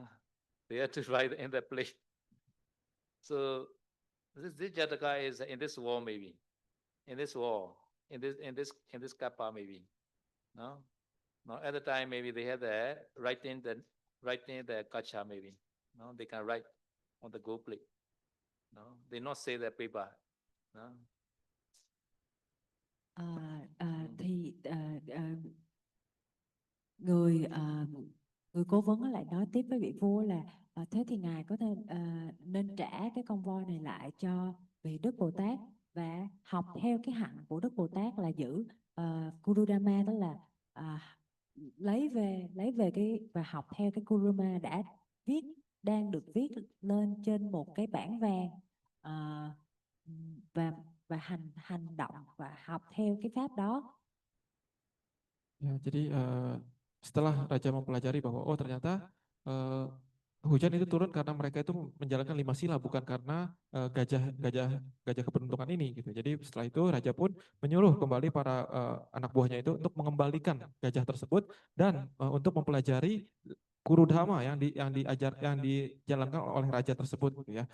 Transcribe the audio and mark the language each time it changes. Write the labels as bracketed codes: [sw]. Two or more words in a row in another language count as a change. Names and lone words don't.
[en] They have to write in the plate. So this Jataka is in this wall maybe. In this wall. In this kappa maybe. No? No, at the time maybe they have the writing the kacha maybe. No, they can write on the gold plate. No, they not say the paper. No. [vi] Thì người cố vấn lại nói tiếp với vị vua là thế thì ngài có thể nên trả cái con voi này lại cho vị Đức Bồ Tát và học theo cái hạnh của Đức Bồ Tát là giữ Kurudama, tức là lấy về cái và học theo cái Kurudama đang được viết lên trên một cái bảng vàng, và hành động và học theo cái pháp đó. [id] Ya, jadi setelah raja mempelajari bahwa oh ternyata hujan itu turun karena mereka itu menjalankan 5 sila, bukan karena gajah keberuntungan ini gitu. Jadi setelah itu raja pun menyuruh kembali para anak buahnya itu untuk mengembalikan gajah tersebut dan untuk mempelajari Kurudama yang dijalankan oleh raja tersebut gitu ya.